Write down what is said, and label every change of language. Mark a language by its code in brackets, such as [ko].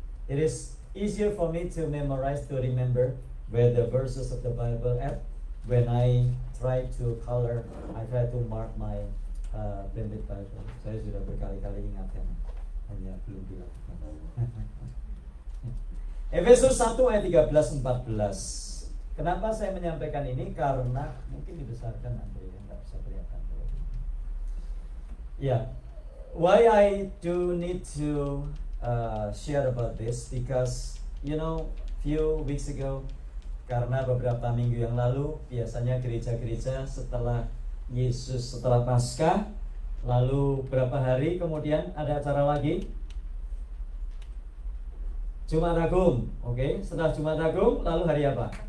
[en] It is easier for me to memorize, to remember where the verses of the Bible at. When I try to color, I try to mark my blended Bible. [id] Saya sudah berkali-kali ingatkan, hanya belum dilakukan. Efesus 1 ayat 13-14. Kenapa saya menyampaikan ini? Karena mungkin dibesarkan nanti ya, nggak bisa kelihatan. [en] Why I do need to share about this? Because few weeks ago, [id] karena beberapa minggu yang lalu biasanya gereja-gereja setelah Yesus, setelah Paskah, lalu berapa hari kemudian ada acara lagi? Jumat Agung, oke? Setelah Jumat Agung, lalu hari apa?